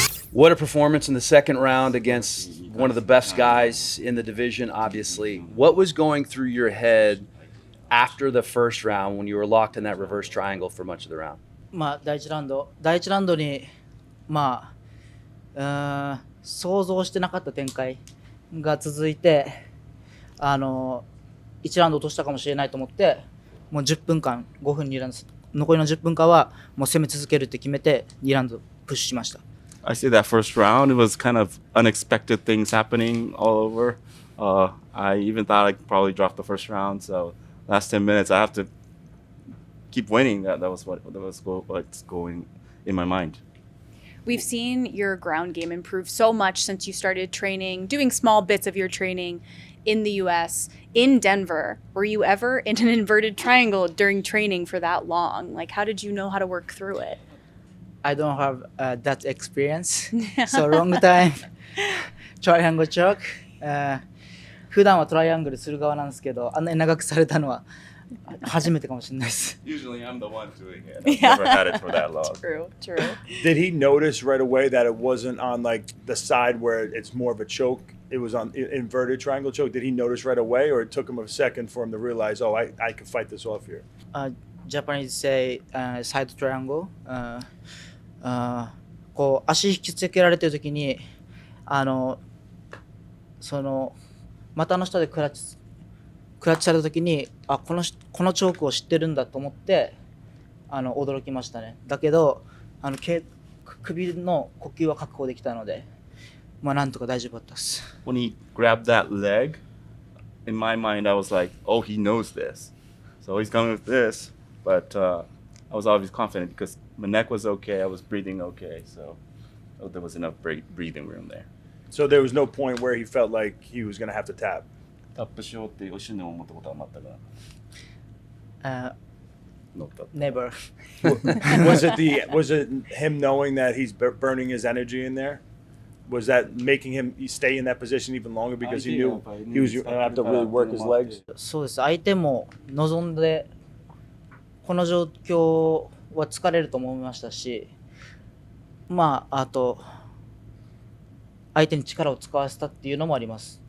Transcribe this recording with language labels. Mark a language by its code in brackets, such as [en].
[en] What a performance in the second round against one of the best guys in the division, obviously. What was going through your head after the first round when you were locked in that reverse triangle for much of the round? [ja] 第1ラウンドに、想像してなかった展開が続いて、1ラウンド落としたかもしれないと思って、もう10分間、5分2ラウンド、残りの10分間はもう攻め続けるって決めて、2ラウンドプッシュしました。 [en] I say that first round, it was kind of unexpected things happening all over. I even thought I'd probably drop the first round. So last 10 minutes, I have to keep winning. That was what's going in my mind. We've seen your ground game improve so much since you started training, doing small bits of your training in the US. In Denver, were you ever in an inverted triangle during training for that long? Like, how did you know how to work through it? I don't have that experience. So long time triangle choke. [ja] 普段はトライアングルする側なんですけど、あんなに長くされたのは初めてかもしれないです。 [en] Usually I'm the one doing it. I've never had it for that long. True. Did he notice right away that it wasn't on like the side where it's more of a choke? It was on inverted triangle choke. Did he notice right away, or it took him a second for him to realize, oh, I can fight this off here? Japanese say side triangle. [ja] こう足引きつけられてる時にその股の下でクラッチされた時にこのチョークを知ってるんだと思って驚きましたね。だけど首の呼吸は確保できたので、なんとか大丈夫だったです。 [en] When he grabbed that leg, in my mind I was like, oh, he knows this. So he's coming with this. But I was always confident because my neck was okay, I was breathing okay. So there was enough breathing room there. So there was no point where he felt like he was going to have to tap. [ja] タップしようって一瞬でも思ったことは全くない。 [en] Never. Was it him knowing that he's burning his energy in there? Was that making him stay in that position even longer because he knew he was going to have to really work his legs? [ja] そうです。相手も望んでこの状況は疲れると思いましたし、あと相手に力を使わせたっていうのもあります。